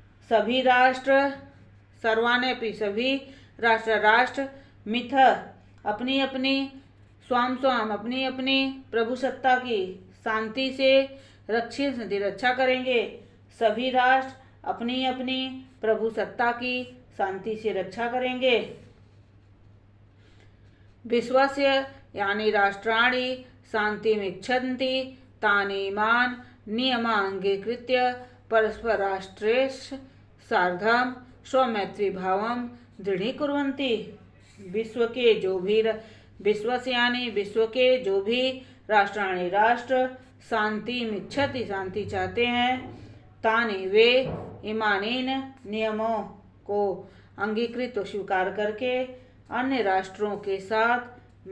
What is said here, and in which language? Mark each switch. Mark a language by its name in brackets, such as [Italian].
[Hindi] सभी राष्ट्र, [Sanskrit] सर्वाण्यपि [Hindi] सभी राष्ट्र [Sanskrit] मिथ [Hindi] अपनी अपनी, [Sanskrit] स्वाम स्वाम [Hindi] अपनी अपनी प्रभुसत्ता की शांति से [Sanskrit] रक्षिष्यन्ति [Hindi] रक्षा करेंगे। सभी राष्ट्र अपनी अपनी प्रभुसत्ता की शांति से रक्षा करेंगे। [Sanskrit] विश्वस्य यानी राष्ट्राणि शांतिमिच्छन्ति तानि इमान् नियमाङ्गीकृत्य परस्पर राष्ट्रेषु सार्धं स्वमैत्री भावं दृढ़ीकुर्वन्ति। [Hindi] विश्व के जो भी [Sanskrit] राष्ट्राणि [Hindi] राष्ट्र [Sanskrit] शांतिमिच्छति [Hindi] शांति चाहते हैं, [Sanskrit] तानि [Hindi] वे [Sanskrit] इमानीन [Hindi] नियमों को अंगीकृत स्वीकार करके अन्य राष्ट्रों के साथ